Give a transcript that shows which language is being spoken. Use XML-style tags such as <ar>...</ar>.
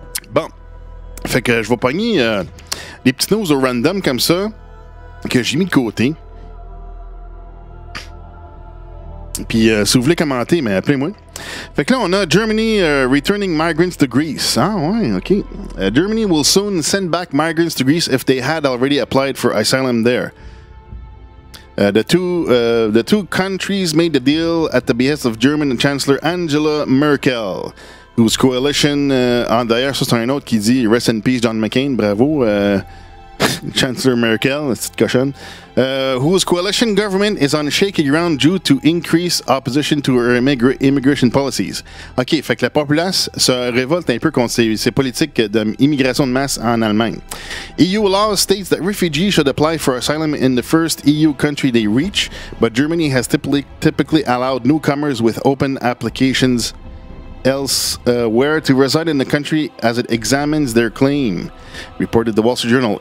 <fr>Bon. Fait que je vais pogner des petites news au random comme ça que j'ai mis de côté. Puis si vous voulez commenter, mais appelez-moi. Fait que là, on a</fr> <en>Germany returning migrants to Greece.</en> <fr>Ah ouais, OK.</fr> <en>Germany will soon send back migrants to Greece if they had already applied for asylum there. The two countries made the deal at the behest of German Chancellor Angela Merkel, whose coalition,</en> <fr>d'ailleurs, ça c'est un autre qui dit</fr> <en>Rest in peace John McCain, bravo, Chancellor Merkel,</en> <fr>cette cochonne,</fr> <en>whose coalition government is on shaky ground due to increased opposition to her immigration policies.</en> <fr>OK, fait que la populace se révolte un peu contre ces politiques d'immigration de masse en Allemagne.</fr> <en>EU law states that refugees should apply for asylum in the first EU country they reach, but Germany has typically allowed newcomers with open applications elsewhere to reside in the country as it examines their claim, reported the Wall Street Journal.</en>